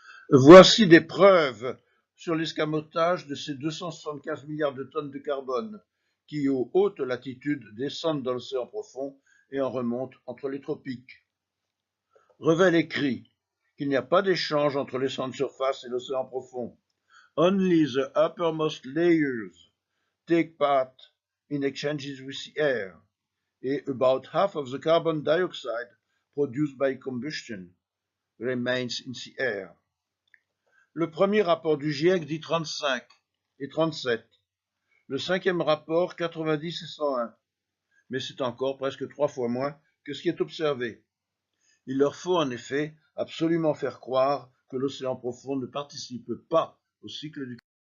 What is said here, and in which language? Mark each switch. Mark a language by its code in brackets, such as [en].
[fr] Voici des preuves sur l'escamotage de ces 275 milliards de tonnes de carbone qui, aux hautes latitudes, descendent dans l'océan profond et en remontent entre les tropiques. Revel écrit qu'il n'y a pas d'échange entre l'océan de surface et l'océan profond. [en] Only the uppermost layers take part in exchanges with the air, et about half of the carbon dioxide produced by combustion remains in the air. [fr] Le premier rapport du GIEC dit 35 et 37. Le cinquième rapport 90 et 101. Mais c'est encore presque 3 fois moins que ce qui est observé. Il leur faut en effet absolument faire croire que l'océan profond ne participe pas au cycle du carbone.